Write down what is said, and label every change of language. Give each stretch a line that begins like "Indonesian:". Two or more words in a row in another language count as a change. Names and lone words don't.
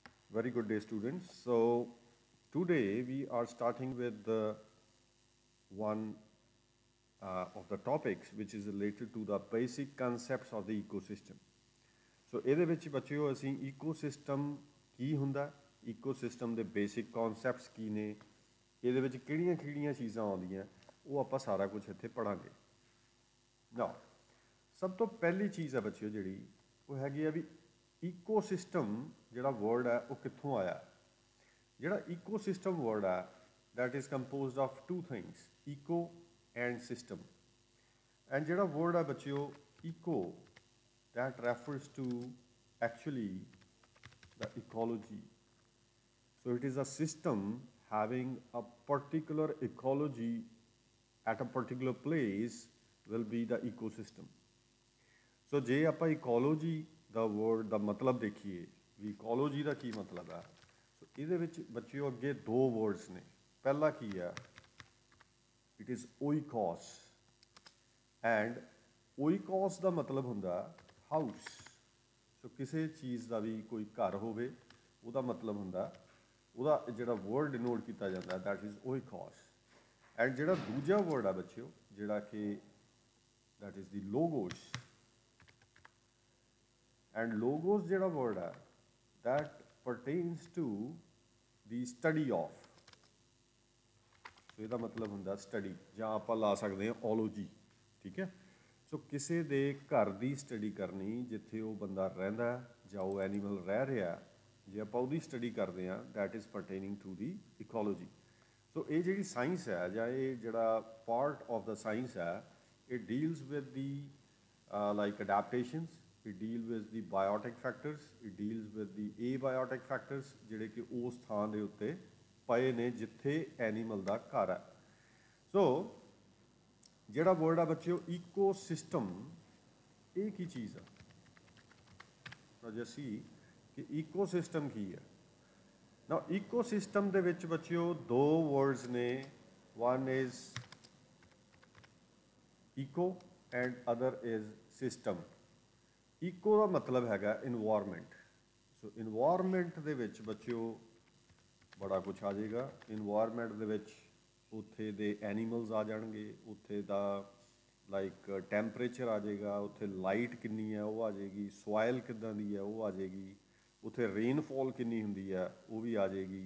English: Very good day, students. So, today we are starting with the one of the topics which is related to the basic concepts of the ecosystem. So,
Punjabi: ਇਹਦੇ ਵਿੱਚ ਬੱਚਿਓ ਅਸੀਂ ecosystem ਕੀ ਹੁੰਦਾ, ecosystem ਦੇ
English: basic concepts
Punjabi: ਕੀ ਨੇ, ਇਹਦੇ ਵਿੱਚ ਕਿਹੜੀਆਂ-ਕਿਹੜੀਆਂ ਚੀਜ਼ਾਂ ਆਉਂਦੀਆਂ, ਉਹ ਆਪਾਂ ਸਾਰਾ ਕੁਝ ਇੱਥੇ ਪੜਾਂਗੇ। Now, ਸਭ ਤੋਂ ਪਹਿਲੀ ਚੀਜ਼ ਹੈ ਬੱਚਿਓ ਜਿਹੜੀ ਉਹ ਹੈਗੀ ਆ ਵੀ ecosystem ਜਿਹੜਾ word ਹੈ ਉਹ ਕਿੱਥੋਂ ਆਇਆ। ਜਿਹੜਾ ecosystem word ਹੈ
English: that is composed of two things, eco and system. And
Punjabi: ਜਿਹੜਾ word ਹੈ ਬੱਚਿਓ
English: eco that refers to actually the ecology. So it is a system having a particular ecology at a particular place will be the ecosystem.
Punjabi: So ਜੇ ਆਪਾਂ ecology ਦਾ word ਦਾ ਮਤਲਬ ਦੇਖੀਏ ਵੀ ecology ਦਾ ਕੀ ਮਤਲਬ ਹੈ, ਸੋ ਇਹਦੇ ਵਿੱਚ ਬੱਚਿਓ ਅੱਗੇ ਦੋ words ਨੇ। ਪਹਿਲਾ ਕੀ ਹੈ,
English: it is oikos, and oikos ਦਾ ਮਤਲਬ ਹੁੰਦਾ ਹਾਊਸ।
Punjabi: ਸੋ ਕਿਸੇ ਚੀਜ਼ ਦਾ ਵੀ ਕੋਈ ਘਰ ਹੋਵੇ ਉਹਦਾ ਮਤਲਬ ਹੁੰਦਾ, ਉਹਦਾ ਜਿਹੜਾ word denote ਕੀਤਾ ਜਾਂਦਾ
English: that is oikos।
Punjabi: ਐਂਡ ਜਿਹੜਾ ਦੂਜਾ word ਆ ਬੱਚਿਓ ਜਿਹੜਾ ਕਿ
English: that is the logos, and logos
Punjabi: ਜਿਹੜਾ word ਹੈ
English: that pertains to the study of।
Punjabi: ਸੋ ਇਹਦਾ ਮਤਲਬ ਹੁੰਦਾ ਸਟੱਡੀ, ਜਾਂ ਆਪਾਂ ਲਾ ਸਕਦੇ ਹਾਂ ਓਲੋਜੀ, ਠੀਕ ਹੈ। ਸੋ ਕਿਸੇ ਦੇ ਘਰ ਦੀ ਸਟੱਡੀ ਕਰਨੀ ਜਿੱਥੇ ਉਹ ਬੰਦਾ ਰਹਿੰਦਾ ਜਾਂ ਉਹ ਐਨੀਮਲ ਰਹਿ ਰਿਹਾ, ਜੇ ਆਪਾਂ ਉਹਦੀ ਸਟੱਡੀ ਕਰਦੇ ਹਾਂ
English: that is pertaining to the ecology।
Punjabi: ਸੋ ਇਹ ਜਿਹੜੀ ਸਾਇੰਸ ਹੈ ਜਾਂ ਇਹ ਜਿਹੜਾ
English: part of the science
Punjabi: ਹੈ,
English: it deals with the like adaptations, it deals with the biotic factors, it deals with the abiotic factors
Punjabi: ਜਿਹੜੇ ਕਿ ਉਸ ਥਾਂ ਦੇ ਉੱਤੇ ਪਏ ਨੇ ਜਿੱਥੇ ਐਨੀਮਲ ਦਾ ਘਰ ਹੈ। ਸੋ ਜਿਹੜਾ ਵਰਡ ਆ ਬੱਚਿਓ ਈਕੋਸਿਸਟਮ, ਇਹ ਕੀ ਚੀਜ਼ ਆ, ਤਾਂ ਅਸੀਂ ਕਿ ਈਕੋਸਿਸਟਮ ਕੀ ਹੈ ਨਾ। ਈਕੋਸਿਸਟਮ ਦੇ ਵਿੱਚ ਬੱਚਿਓ ਦੋ ਵਰਡਸ ਨੇ,
English: one is eco and other is system।
Punjabi: ਈਕੋ ਦਾ ਮਤਲਬ ਹੈਗਾ ਇਨਵਾਇਰਮੈਂਟ। ਸੋ ਇਨਵਾਇਰਮੈਂਟ ਦੇ ਵਿੱਚ ਬੱਚਿਓ ਬੜਾ ਕੁਛ ਆ ਜਾਏਗਾ। ਇਨਵਾਇਰਮੈਂਟ ਦੇ ਵਿੱਚ ਉੱਥੇ ਦੇ ਐਨੀਮਲਸ ਆ ਜਾਣਗੇ, ਉੱਥੇ ਦਾ
English: like temperature
Punjabi: ਆ ਜਾਏਗਾ, ਉੱਥੇ ਲਾਈਟ ਕਿੰਨੀ ਹੈ ਉਹ ਆ ਜਾਏਗੀ, ਸੋਇਲ ਕਿੱਦਾਂ ਦੀ ਹੈ ਉਹ ਆ ਜਾਏਗੀ, ਉੱਥੇ ਰੇਨਫਾਲ ਕਿੰਨੀ ਹੁੰਦੀ ਹੈ ਉਹ ਵੀ ਆ ਜਾਏਗੀ।